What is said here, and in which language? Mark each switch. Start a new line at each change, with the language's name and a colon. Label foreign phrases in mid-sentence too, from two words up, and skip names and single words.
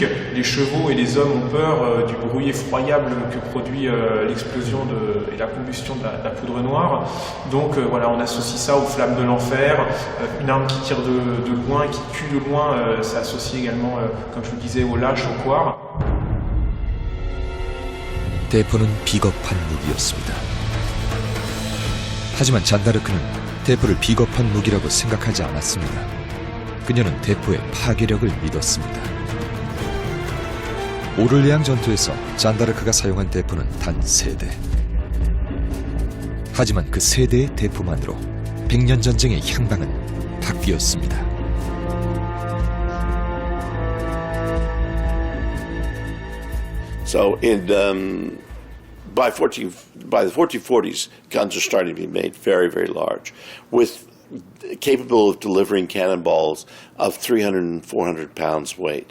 French: Les chevaux et les hommes ont peur du bruit effroyable que produit l'explosion et la combustion de la poudre noire. Donc voilà, on associe ça aux flammes de l'enfer. Une arme qui tire de loin, qui tue de loin, c'est associé également, comme je vous disais, aux lâches, aux couards.
Korean: 대포는 비겁한 무기였습니다. 하지만 잔다르크는 대포를 비겁한 무기라고 생각하지 않았습니다. 그녀는 대포의 파괴력을 믿었습니다. 오를레앙 전투에서 잔다르크가 사용한 대포는 단 3대. 하지만 그 3대의 대포만으로 백년 전쟁의 향방은 바뀌었습니다.
English: So by the 1440s, guns are starting to be made very, very large, capable of delivering cannonballs of 300 and 400 pounds weight.